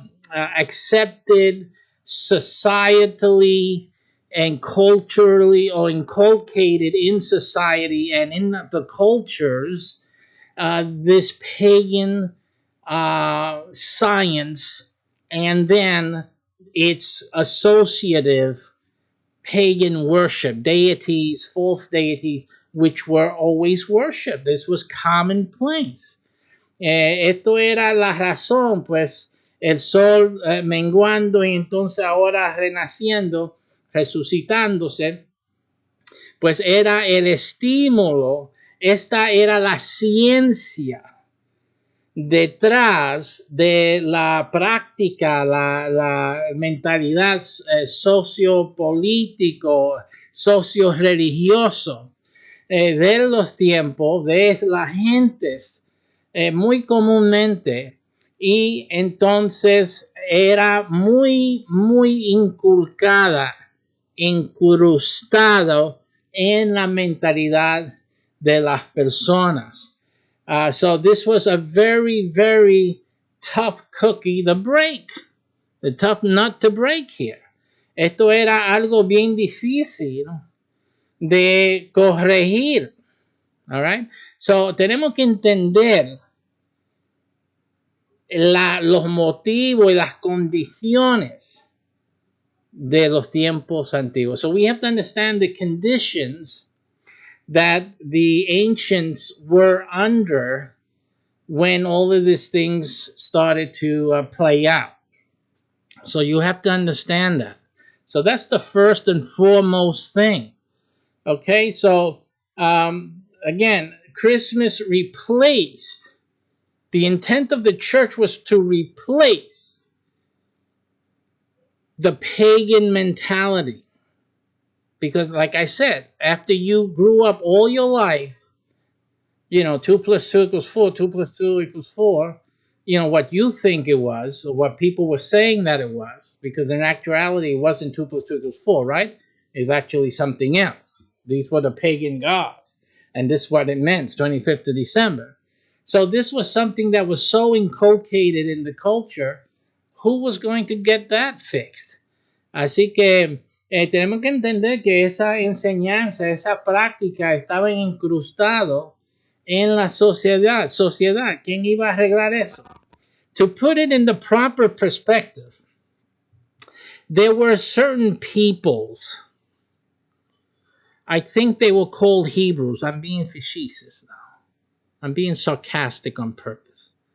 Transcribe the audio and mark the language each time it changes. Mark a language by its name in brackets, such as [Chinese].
[English] accepted societally and culturally, or inculcated in society and in the cultures, this pagan science, and then its associative pagan worship, deities, false deities, which were always worshipped. This was commonplace. [Spanish] Esto era la razón, pues el sol menguando y entonces ahora renaciendo, resucitándose, pues era el estímulo. Esta era la ciencia detrás de la práctica, la mentalidad sociopolítico, socio-religioso de los tiempos, de las gentes, muy comúnmente, y entonces era muy inculcada, incrustado en la mentalidad de las personas. [English] So this was a very tough cookie to break, the tough nut to break here. [Spanish] Esto era algo bien difícil de corregir. [English] All right? [Spanish] So tenemos que entender los motivos y las condiciones de los tiempos antiguos. [English] So we have to understand the conditions that the ancients were under when all of these things started to play out. So you have to understand that. So that's the first and foremost thing. Okay, so again, Christmas replaced, the intent of the church was to replace the pagan mentality. Because like I said, after you grew up all your life, 2 + 2 = 4, 2 + 2 = 4, what you think it was, or what people were saying that it was, because in actuality it wasn't 2 + 2 = 4, right? It's actually something else. These were the pagan gods, and this is what it meant, 25th of December. So this was something that was so inculcated in the culture. Who was going to get that fixed? [Spanish] Así que tenemos que entender que esa enseñanza, esa práctica estaba incrustado en la sociedad. ¿Quién iba a arreglar eso? [English] To put it in the proper perspective, there were certain peoples, I think they were called Hebrews. I'm being facetious now. I'm being sarcastic on purpose.